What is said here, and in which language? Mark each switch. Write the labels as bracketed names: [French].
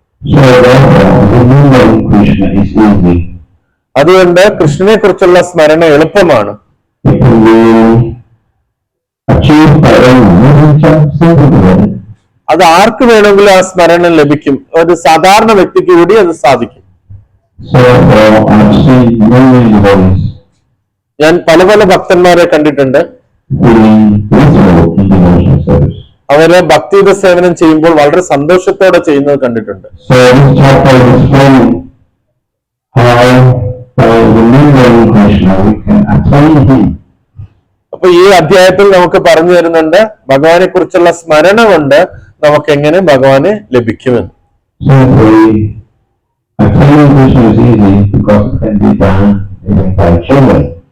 [English] So therefore, remembering Krishna is easy. [Malayalam] അതുകൊണ്ട് കൃഷ്ണനെ കുറിച്ചുള്ള സ്മരണ എളുപ്പമാണ്. [English] It can be achieved by anyone, just simply. [Malayalam] അത് ആർക്ക് വേണമെങ്കിലും ആ സ്മരണ ലഭിക്കും. ഒരു സാധാരണ വ്യക്തിക്ക് കൂടി അത് സാധിക്കും. [English] So I've seen many devotees [Malayalam] ഞാൻ പല പല ഭക്തന്മാരെ കണ്ടിട്ടുണ്ട്. [English] feeling blissful in devotional service. [Malayalam] അവര് ഭക്തിയുത സേവനം ചെയ്യുമ്പോൾ വളരെ സന്തോഷത്തോടെ ചെയ്യുന്നത് കണ്ടിട്ടുണ്ട്. [English] So this chapter is explaining how by remembering Krishna we can attain Him. [Malayalam] അപ്പൊ ഈ അധ്യായത്തിൽ നമുക്ക് പറഞ്ഞു തരുന്നുണ്ട് ഭഗവാനെ കുറിച്ചുള്ള സ്മരണ കൊണ്ട് നമുക്ക് എങ്ങനെ ഭഗവാനെ ലഭിക്കുമെന്ന്. [English] Simply attaining Krishna is easy because it can be done even by children.